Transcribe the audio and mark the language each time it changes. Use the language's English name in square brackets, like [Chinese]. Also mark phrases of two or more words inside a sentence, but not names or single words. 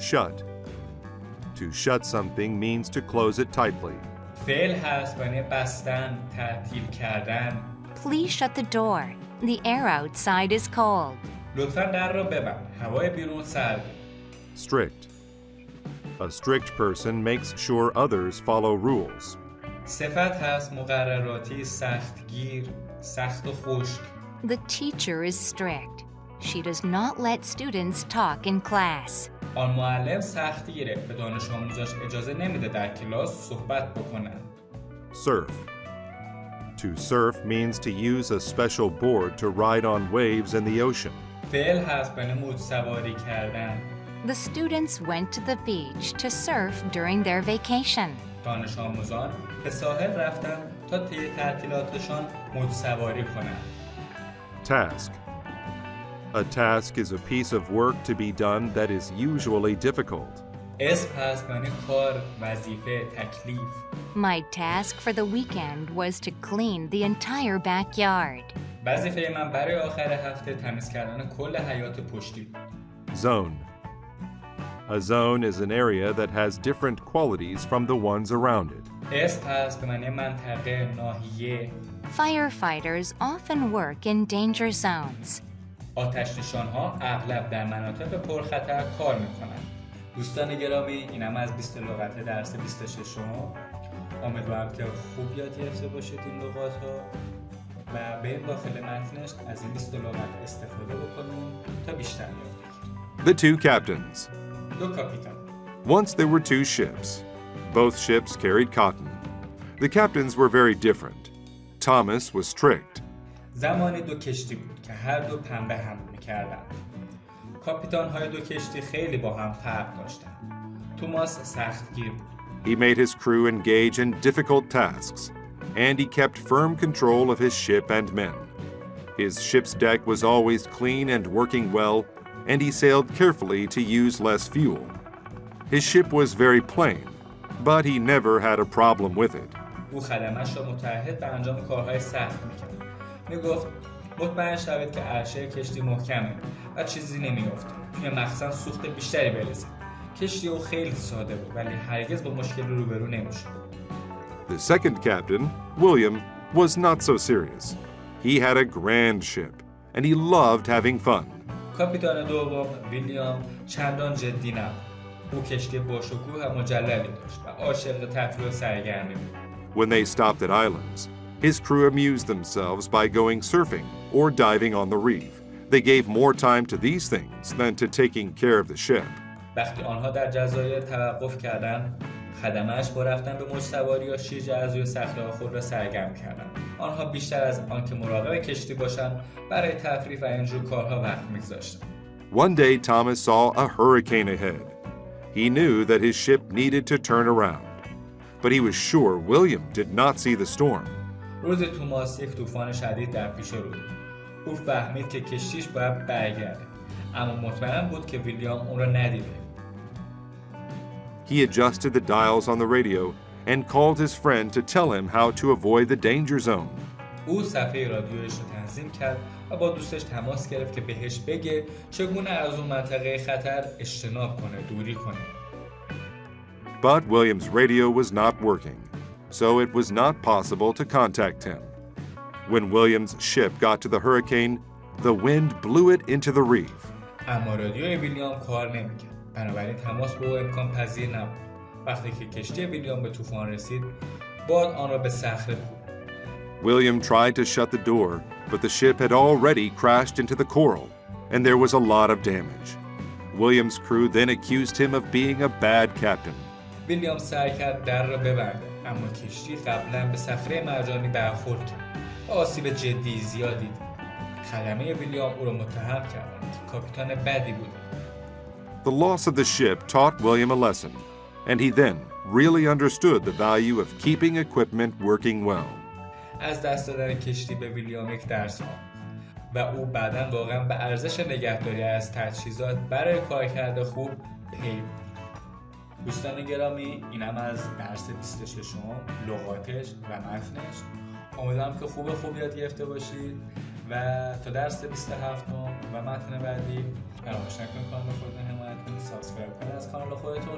[English] shut. To shut something means to close it tightly. [Persian] فعل هست یعنی بستن، تعطیل کردن. [English] Please shut the door. The air outside is cold. [Persian] لطفاً در را ببند. هوای بیرون سرده. [English] Strict. A strict person makes sure others follow rules. [Persian] صفت هست مقرراتی، سختگیر، سخت و خشک. [English] The teacher is strict. She does not let students talk in class. [Persian] آن معلم سختگیره، به دانش آموزاش اجازه نمیده در کلاس صحبت بکنن. [English] Surf. To surf means to use a special board to ride on waves in the ocean. [Persian] فعل هست یعنی موج سواری کردن. [English] The students went to the beach to surf during their vacation. [Persian] دانش آموزان به ساحل رفتن تا طی تعطیلاتشان موج سواری کنند. [English] Task. A task is a piece of work to be done that is usually difficult. [Persian] اسم هست یعنی کار، وظیفه، تکلیف. [English] My task for the weekend was to clean the entire backyard. [Persian] وظیفه من برای آخر هفته تمیز کردن کل حیاط پشتی بود. [English] Zone. A zone is an area that has different qualities from the ones around it. [Persian] اسم هست به معنی منطقه، ناحیه. [English] Firefighters often work in danger zones. [Persian] آتش نشان‌ها اغلب در مناطق پرخطر کار می‌کنند. دوستان گرامی، اینم از 20 لغات درس 26. امیدوارم که خوب یاد گرفته باشید این لغات‌ها و بریم داخل متنش از این 20 لغات استفاده بکنیم تا بیشتر یاد بگیریم. [English] The two captains. [Persian] دو کاپیتان. [English] Once there were two ships. Both ships carried cotton. The captains were very different. Thomas was strict. [Persian] زمانی دو کشتی بود که هر دو پنبه حمل می‌کردند. کاپیتان‌های دو کشتی خیلی با هم فرق داشتند. توماس سختگیر بود. [English] He made his crew engage in difficult tasks, and he kept firm control of his ship and men. His ship's deck was always clean and working well, and he sailed carefully to use less fuel. His ship was very plain, but he never had a problem with it. [Persian] او خدمه‌اش را متعهد به انجام کارهای سخت می‌کرد. می‌گفت مطمئن شوید که عرشه کشتی محکمه و چیزی نمی‌افته. توی مخزن سوخت بیشتری بریزید. کشتی او خیلی ساده بود ولی هرگز با مشکل روبرو نمی‌شد. [English] The second captain, William, was not so serious. He had a grand ship, and he loved having fun. [Persian] کاپیتان دوم ویلیام چندان جدی نبود. او کشتی باشکوه و مجللی داشت و عاشق تفریح و سرگرمی بود. [English] When they stopped at islands, his crew amused themselves by going surfing or diving on the reef. They gave more time to these things than to taking care of the ship. [Persian] وقتی آنها در جزایر توقف کردند، خدمه‌اش با رفتن به موج سواری یا شیرجه از روی صخره‌ها خود را سرگرم کردند. آنها بیشتر از آنکه مراقب کشتی باشند، برای تفریح و اینجور کارها وقت می‌گذاشتند. [English] One day, Thomas saw a hurricane ahead. He knew that his ship needed to turn around, but he was sure William did not see the storm. [Persian] روز توماس یک طوفان شدید در پیش رو بود. او فهمید که کشتیش باید برگرده، اما مطمئن بود که ویلیام اون را ندیده. [English] He adjusted the dials on the radio and called his friend to tell him how to avoid the danger zone. [Persian] او صفحه رادیویش رو تنظیم کرد و با دوستش تماس گرفت که بهش بگه چگونه از اون منطقه خطر اجتناب کنه، دوری کنه. [English] But William's radio was not working, so it was not possible to contact him. When William's ship got to the hurricane, the wind blew it into the reef. [Persian] اما رادیوی ویلیام کار نمی‌کرد. بنابراین تماس با او امکان پذیر نبود. وقتی که کشتی ویلیام به طوفان رسید، باد آن را به صخره کوبید. [English] William tried to shut the door, but the ship had already crashed into the coral, and there was a lot of damage. William's crew then accused him of being a bad captain. [Persian] ویلیام سعی کرد در را ببنده، اما کشتی قبلا به صخره مرجانی برخورد کرد و آسیب جدی زیادی دید. خدمه ویلیام او را متهم کردند که کاپیتان بدی بود. [English] The loss of the ship taught William a lesson, and he then really understood the value of keeping equipment working well. [Persian] از دست دادن کشتی به ویلیام یک درس آموخت و او بعداً واقعاً به ارزش نگهداری از تجهیزات برای کارکرد خوب پی برد. دوستان گرامی، اینم از درس 26 لغاتش و متنش. امیدوارم که خوب یاد گرفته باشید و تا درس 27 و متن بعدی فراموش نکنید کانال خودتون حمایت کنید، سابسکرایب کنید از کانال خودتون.